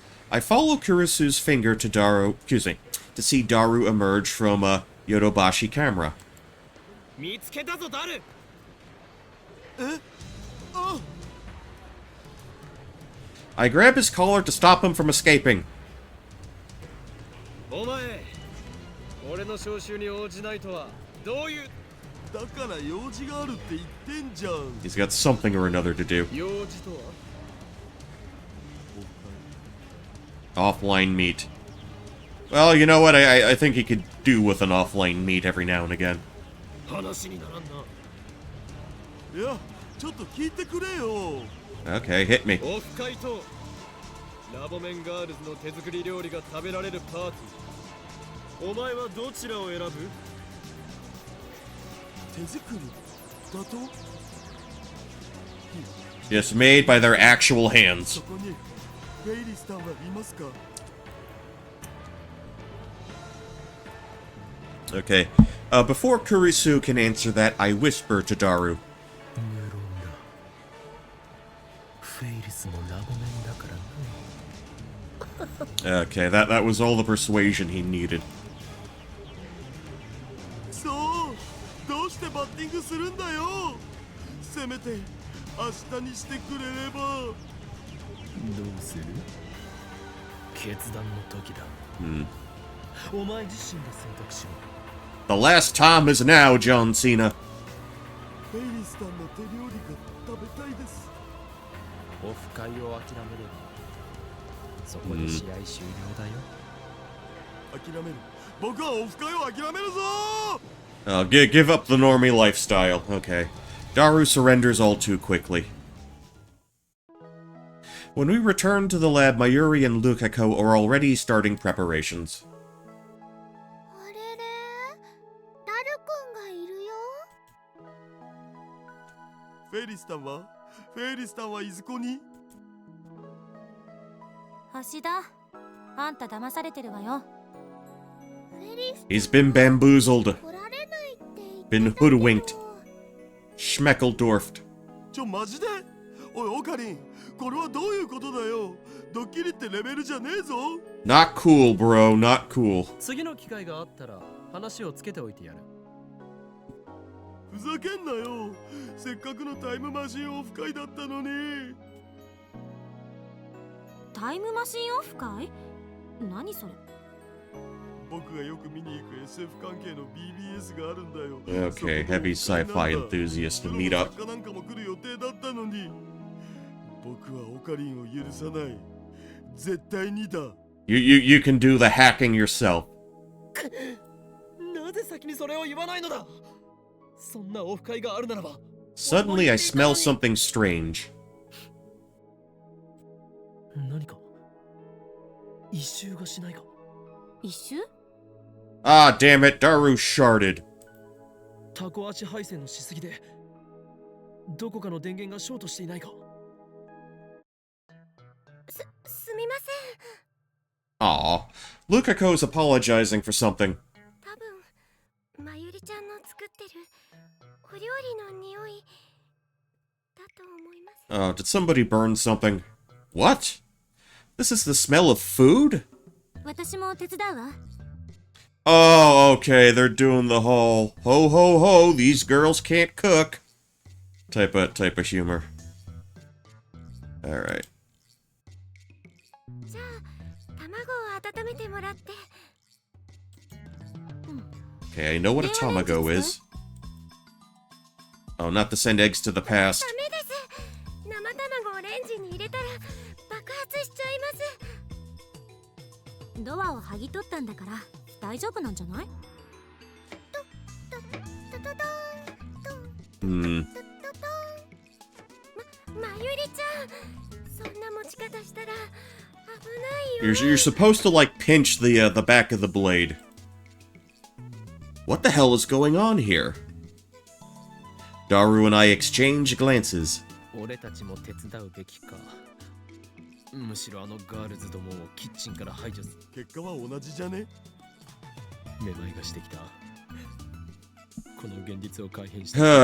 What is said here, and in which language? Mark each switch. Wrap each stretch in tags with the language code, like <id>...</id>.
<en>I follow Kurisu's finger to Daru, to see Daru emerge from a Yodobashi camera.</en> <ja>見つけたぞ、ダル。</ja> <en>I grab his collar to stop him from escaping.</en> <ja>お前、俺の招集に応じないとはどういう。だから用事があるって言ってんじゃん。</ja> <en>He's got something or another to do.</en> <ja>用事とは。</ja> <en>Offline meet. Well, you know what? I think he could do with an offline meet every now and again.</en> <ja>話にならんな。いやちょっと聞いてくれよ。</ja> <en>Okay, hit me.</en> <ja>オフ会とラボメンガールズの手作り料理が食べられるパーティー。お前はどちらを選ぶ？手作りだと</ja> <en>Yes, made by their actual hands.</en> <ja>そこにフェイリスターはいますか？</ja> <en>Okay. Before Kurisu can answer that, I whisper to Daru.</en> <ja>無論だ。フェイリスもラボメンだからな。</ja> <en>Okay, that was all the persuasion he needed.</en> <ja>そうどうしてバッティングするんだよ。せめて明日にしてくれれば。どうする？決断の時だ。お前自身で選択しろ。</ja> <en>The last time is now, John Cena.</en> <ja>フェイリスターの手料理が食べたいです。オフ会を諦めればそこで試合終了だよ。諦める。僕はオフ会を諦めるぞ。</ja> <en>Give up the normie lifestyle. Okay. Daru surrenders all too quickly. When we return to the lab, Mayuri and Lukako are already starting preparations.</en> <ja>あれれダルくんがいるよ。フェイリスタンはフェイリスタンはいずこに？星だ。あんた騙されてるわよ。フェリス</ja> <en>He's been bamboozled,</en> <ja>来られないって言ってた</ja> <en>been</en> <ja>けど</ja> <en>hoodwinked, schmeckeldorfed.</en> <ja>マジで？おいオカリン、これはどういうことだよ。ドッキリってレベルじゃねえぞ。</ja> <en>Not cool, bro, not cool.</en> <ja>次の機会があったら話をつけておいてやる。ふざけんなよ。せっかくのタイムマシンオフ会だったのに。タイムマシンオフ会？何それ？僕がよく見に行く SF 関係の BBS があるんだよ。</ja> <en>Okay, heavy sci-fi enthusiast to meet up.</en> <ja>作家なんかも来る予定だったのに。僕はオカリンを許さない。絶対にだ。</ja> <en>You can do the hacking yourself.</en> <ja>なぜ先にそれを言わないのだ。そんなオフ会があるならば。</ja> <en>Suddenly, I smell something strange.</en> <ja>何か異臭がしないか。一周？</ja> <en>Ah, damn it, Daru sharded.</en> <ja>タコ足配線のしすぎでどこかの電源がショートしていないか。すみません。 Aw.</ja> <en>Lukako's apologizing for something.</en> <ja>多分まゆりちゃんの作ってるお料理の匂いだと思います。</ja> <en>Oh, did somebody burn something? What? This is the smell of food?</en> <ja>私も手伝うわ。</ja> <en>Oh, okay, they're doing the whole ho ho ho, these girls can't cook type of humor. Alright.</en> <ja>じゃあ卵を温めてもらって。</ja> <en>Okay, I know what a tamago is. Oh, not to send eggs to the past.</en> <ja>ダメです。生卵をレンジに入れたら爆発しちゃいます。ドアを剥ぎ取ったんだから大丈夫なんじゃない？トトトトン Hmm. トトトン。まゆりちゃん、そんな持ち方したら危ないよ。</ja> <en>You're supposed to, like, pinch the back of the blade. What the hell is going on here? Daru and I exchange glances.</en> <ja>俺たちも手伝うべきか。むしろあのガールズどもをキッチンから排除す。結果は同じじゃね？めまいがしてきた。この現実を改変して。</ja>